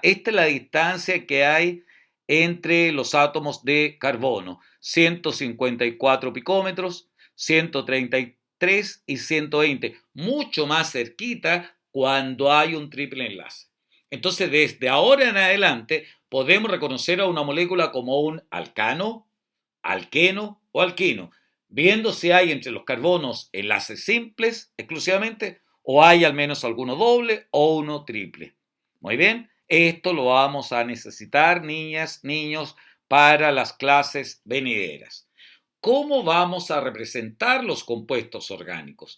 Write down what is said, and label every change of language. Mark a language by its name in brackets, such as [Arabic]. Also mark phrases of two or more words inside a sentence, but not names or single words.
[Spanish] Esta es la distancia que hay entre los átomos de carbono. 154 picómetros, 133 y 120. Mucho más cerquita cuando hay un triple enlace. Entonces, desde ahora en adelante, podemos reconocer a una molécula como un alcano, alqueno o alquino, viendo si hay entre los carbonos enlaces simples exclusivamente o hay al menos alguno doble o uno triple. Muy bien, esto lo vamos a necesitar, niñas, niños, para las clases venideras. ¿Cómo vamos a representar los compuestos orgánicos?